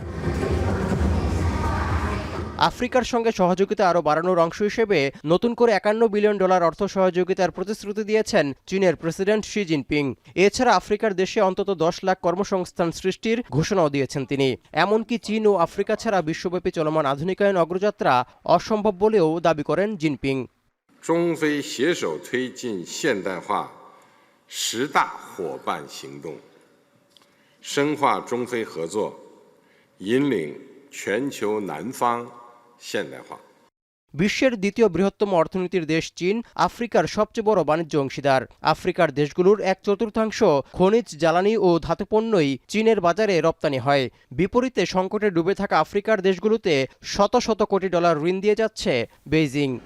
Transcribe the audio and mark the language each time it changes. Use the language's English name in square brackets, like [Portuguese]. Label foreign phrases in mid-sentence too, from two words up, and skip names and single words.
[Bangla] আফ্রিকার সঙ্গে সহযোগিতা আরও বাড়ানোর অংশ হিসেবে নতুন করে $51 বিলিয়ন অর্থ সহযোগিতার প্রতিশ্রুতি দিয়েছেন চীনের প্রেসিডেন্ট শি জিনপিং। এছাড়া আফ্রিকার দেশে অন্তত 10 লাখ কর্মসংস্থান সৃষ্টির ঘোষণাও দিয়েছেন তিনি। এমনকি চীন ও আফ্রিকা ছাড়া বিশ্বব্যাপী চলমান আধুনিকায়ন অগ্রযাত্রা অসম্ভব বলেও দাবি করেন জিনপিং। [Chinese] 中非携手推进现代化10大伙伴行动，深化中非合作，引领全球南方现代化。 [Bangla] বিশ্বের দ্বিতীয় বৃহত্তম অর্থনীতির দেশ চীন আফ্রিকার সবচেয়ে বড় বাণিজ্য অংশীদার। আফ্রিকার দেশগুলোর 1/4 খনিজ, জ্বালানি ও ধাতুপণ্যই চীনের বাজারে রপ্তানি হয়। বিপরীতে সংকটে ডুবে থাকা আফ্রিকার দেশগুলোতে শত শত কোটি ডলার ঋণ দিয়ে যাচ্ছে বেইজিং।